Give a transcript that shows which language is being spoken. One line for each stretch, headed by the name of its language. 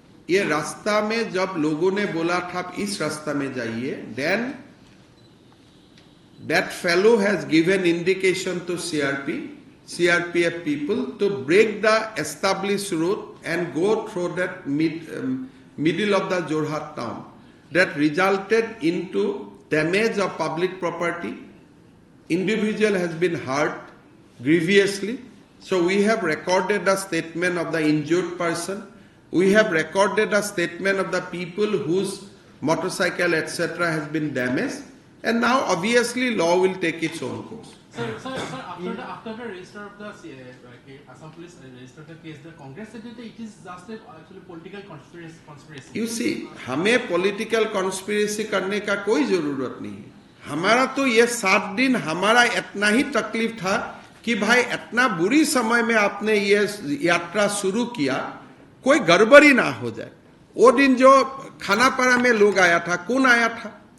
Hindi: ये रास्ता में जब लोगों ने बोला था आप इस रास्ता में जाइए,
English: Then that fellow has given indication to CRPF people to break the established route and go through that middle of the Jorhat town. That resulted into damage of public property. Individual has been hurt grievously. So we have recorded a statement of the injured person. We have recorded a statement of the people whose motorcycle etc. has been damaged. And now obviously law will take its own course. Sir, after the register of the Assam police registered the case, the Congress said that it is just actually political conspiracy. You see,
Hindi: हमें political conspiracy करने का कोई जरूरत नहीं है। हमारा तो ये 7 दिन हमारा इतना ही तकलीफ था कि भाई इतना बुरी समय में आपने ये यात्रा शुरू किया, कोई गड़बड़ी ना हो जाए। वो दिन जो खानापारा में लोग आया था, कौन आया था?